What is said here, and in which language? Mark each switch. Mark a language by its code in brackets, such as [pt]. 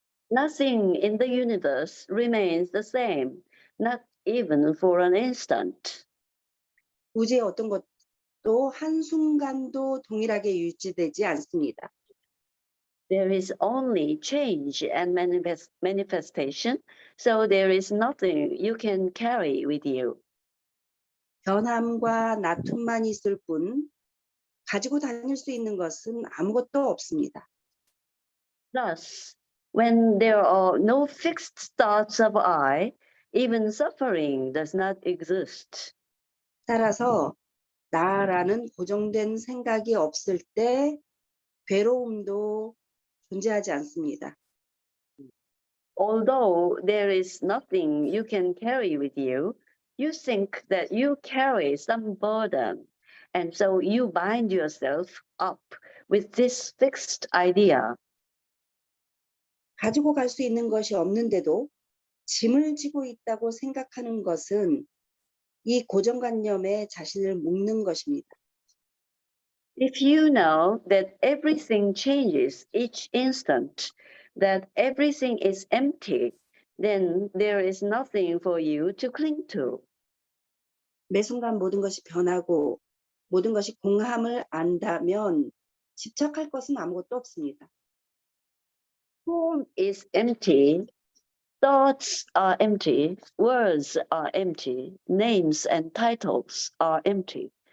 [en] Nothing in the universe remains the same, not even for an instant. [ko] 우주의 어떤 것도 한순간도 동일하게 유지되지 않습니다. [en] There is only change and manifestation, so there is nothing you can carry with you. [ko] 변함과 나툼만 있을 뿐 가지고 다닐 수 있는 것은 아무것도 없습니다. [en] Thus, when there are no fixed thoughts of I, even suffering does not exist. [ko] 따라서 나라는 고정된 생각이 없을 때 괴로움도 존재하지 않습니다. [en] Although there is nothing you can carry with you, you think that you carry some burden, and so you bind yourself up with this fixed idea. [ko] 가지고 갈 수 있는 것이 없는데도 짐을 지고 있다고 생각하는 것은 이 고정관념에 자신을 묶는 것입니다. [en] If you know that everything changes each instant, that everything is empty, then there is nothing for you to cling to. [ko] 매 순간 모든 것이 변하고 모든 것이 공함을 안다면 집착할 것은 아무것도 없습니다. [en] Form is empty, thoughts are empty, words are empty, names and titles are empty.